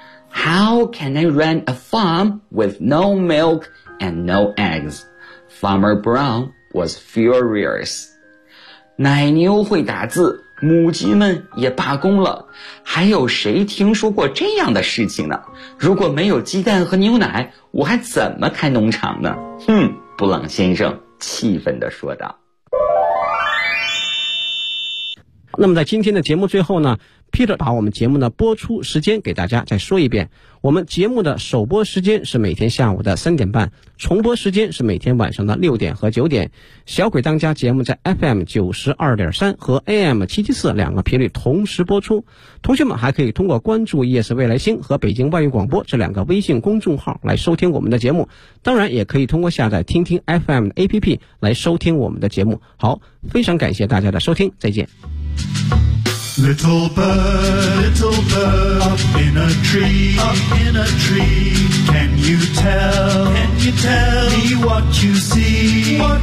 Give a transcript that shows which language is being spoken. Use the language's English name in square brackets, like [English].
[English] How can I run a farm with no milk and no eggs? Farmer Brown was furious. [Chinese] 奶牛会打字，母鸡们也罢工了，还有谁听说过这样的事情呢？如果没有鸡蛋和牛奶，我还怎么开农场呢？哼，布朗先生气愤地说道。那么在今天的节目最后呢，Peter 把我们节目的播出时间给大家再说一遍，我们节目的首播时间是每天下午的3:30，重播时间是每天晚上的6:00和9:00。小鬼当家节目在 FM92.3 和 AM774 两个频率同时播出，同学们还可以通过关注 ES 未来星和北京外语广播这两个微信公众号来收听我们的节目，当然也可以通过下载听听 FM 的 APP 来收听我们的节目。好，非常感谢大家的收听，再见。 [English] Little bird, up in a tree, can you tell me what you see?